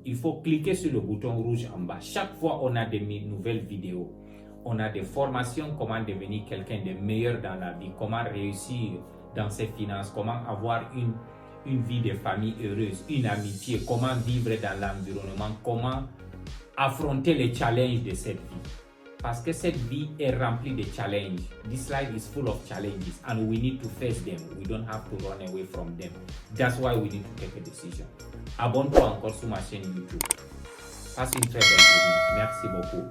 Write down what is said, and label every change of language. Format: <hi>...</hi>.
<fr>Il faut cliquer sur le bouton rouge en bas. Chaque fois on a des nouvelles vidéos, on a des formations, comment devenir quelqu'un de meilleur dans la vie, comment réussir dans ses finances, comment avoir une vie de famille heureuse, une amitié, comment vivre dans l'environnement, comment affronter les challenges de cette vie. Parce que cette vie est remplie de challenges.</fr> <en>This life is full of challenges and we need to face them. We don't have to run away from them. That's why we need to take a decision.</en> <fr>Abonne-toi encore sur ma chaîne YouTube. Passe une très belle journée. Merci beaucoup.</fr>